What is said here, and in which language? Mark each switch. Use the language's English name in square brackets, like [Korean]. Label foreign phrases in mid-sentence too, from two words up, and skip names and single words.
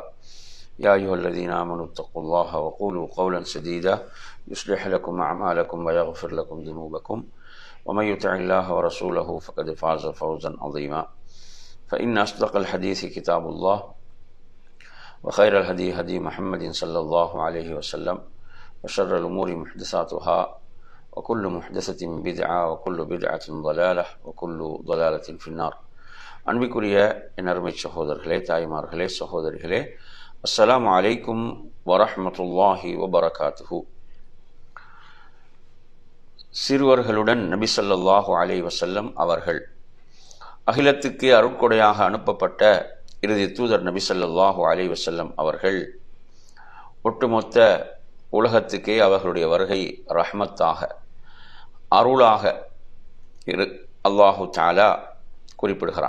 [Arabic] يا أيها الذين آمنوا اتقوا الله وقولوا قولا سديدا يصلح لكم أعمالكم ويغفر لكم ذنوبكم، ومن يطع الله ورسوله فقد فاز فوزا عظيما. فإن أصدق الحديث كتاب الله، وخير الهدي هدي محمد صلى الله عليه وسلم، وشر الأمور محدثاتها، وكل محدثة بدعة، وكل بدعة ضلالة، وكل ضلالة في النار. [Tamil] அன்பிற்குரிய என் அருமை சகோதரர்களே, தாய்மார்களே, சகோதரிகளே, [Arabic] السلام عليكم ورحمة الله وبركاته. [Tamil] சிறுவர்களுடன் நபி [Arabic] صلى الله عليه وسلم [Tamil] அவர்கள் அகிலத்துக்கு அருட்கொடையாக அனுப்பப்பட்ட இறுதி தூதர் நபி [Arabic] صلى الله عليه وسلم [Tamil] அவர்கள் ஒட்டுமொத்த உலகத்துக்கே அவர்களுடைய வருகை ரஹ்மத்தாக, அருளாக [Arabic] الله تعالى [Tamil] குறிப்பிடுகிறான்.